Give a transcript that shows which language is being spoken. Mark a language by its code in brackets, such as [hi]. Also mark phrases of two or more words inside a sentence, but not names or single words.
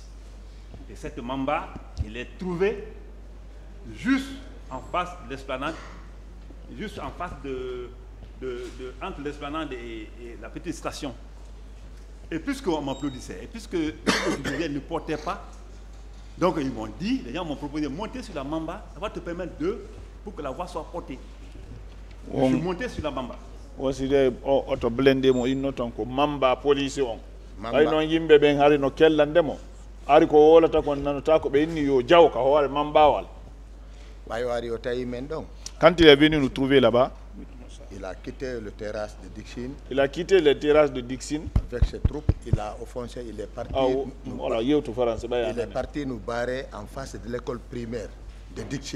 [fr] Et cette Mamba, il est trouvé juste en face de l'esplanade, juste en face entre l'esplanade et la petite station. Et puisqu'on m'applaudissait, et puisque je ne portais pas, donc ils m'ont dit, les gens m'ont proposé de monter sur la Mamba, ça va te permettre pour que la voie soit portée. Je suis monté sur la Mamba. Aussi des auto blindé [ff] mo inno ton ko Mamba police on. Mamba. Ay non yimbe ben hari no kellande mo. Ari ko wolata kon nanota ko be inni yo jaw ka hoore Mamba wal. [fr] Quand il est venu nous trouver là-bas, il a quitté le terrasse de Dixine. Il a quitté les terrasses de Dixine. Avec ses troupes, il a offensé, il est parti. Il est parti nous barrer en face de l'école primaire de Dixine.